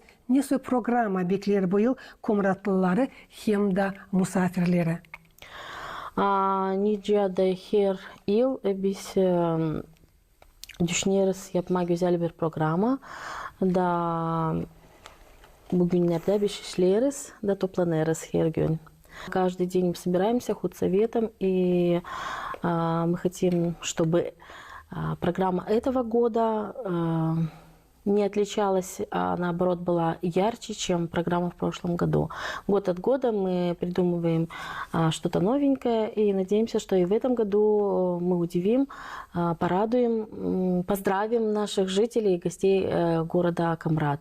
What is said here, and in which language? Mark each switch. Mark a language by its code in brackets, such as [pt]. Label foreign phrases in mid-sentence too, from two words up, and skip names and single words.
[gag] Nasıl programa bekler bu yıl Komratlıları hem de misafirleri? Nice de her yıl biz düşünüyoruz yapma güzel bir programa. Da bugünlerde biz işleriz, da toplanırız her gün. [ru] Каждый день мы собираемся худсоветом, и мы хотим, чтобы программа этого года не отличалась, а наоборот была ярче, чем программа в прошлом году. Год от года мы придумываем что-то новенькое и надеемся, что и в этом году мы удивим, порадуем, поздравим наших жителей и гостей города Комрат.